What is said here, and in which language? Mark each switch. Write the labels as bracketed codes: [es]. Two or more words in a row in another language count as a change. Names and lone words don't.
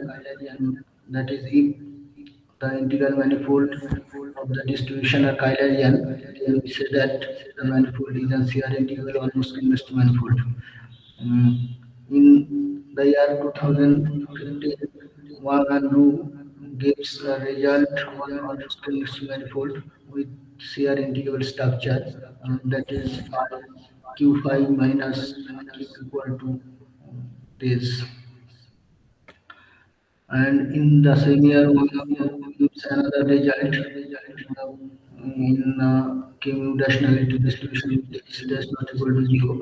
[en] That is, if the integral manifold of the distribution are Eulerian, then we say that the manifold is a shear integral almost convex manifold. Um, in the year 2015, Wang Lu gives a result on almost convex manifold with shear integral structure, that is phi q phi minus q equal to this. And in the same year, one gives another result in commutationality distribution with x dash not equal to 0.